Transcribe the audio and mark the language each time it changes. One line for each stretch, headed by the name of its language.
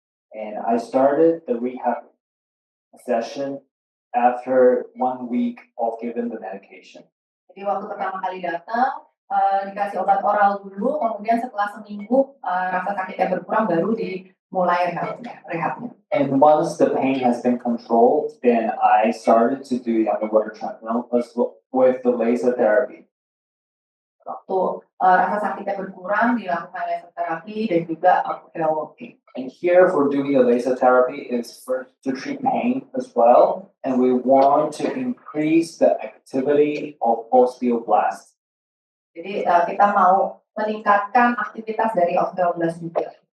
English: And I started the rehab session after 1 week of giving the medication.
Indonesian: Jadi waktu pertama kali datang, dikasih obat oral dulu, kemudian setelah seminggu rasa sakitnya berkurang baru dimulai rehabnya.
English: And once the pain has been controlled, then I started to do the underwater treadmill with the laser therapy.
Indonesian: Waktu rasa sakitnya berkurang, dilakukan laser terapi dan juga walking.
English: And here for doing the laser therapy is first to treat pain as well, and we want to increase the activity of osteoblast.
Indonesian: Jadi kita mau meningkatkan aktivitas dari osteoblast juga.